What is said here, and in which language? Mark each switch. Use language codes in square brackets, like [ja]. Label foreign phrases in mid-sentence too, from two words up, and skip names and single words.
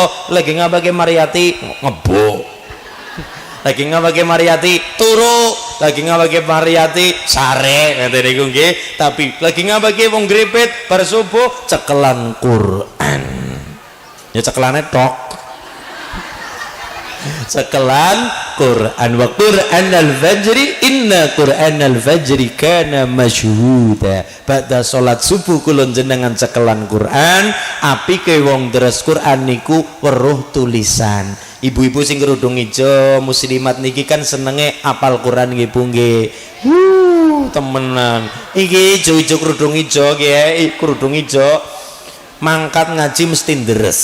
[jv] Lagi ngabake Mariyati ngebuk, lagi ngabake Mariyati turu, lagi ngabake Mariyati sare ngene niku nggih. Tapi lagi ngabake wong grepet bar subuh cekelan Quran. Ya cekelane tok. sekelan Quran [ar] وقرآن الفجر إن قرآن الفجر كان مشهودا. [jv] Ba'da salat subuh kula jenengan sekelan Quran, apike wong deres Quran niku weruh tulisan. Ibu-ibu sing kerudung ijo muslimat niki kan senenge apal Quran nggih Bu nggih. Temenan. Iki ijo-ijo kerudung ijo nggih, kerudung ijo mangkat ngaji mesti deres.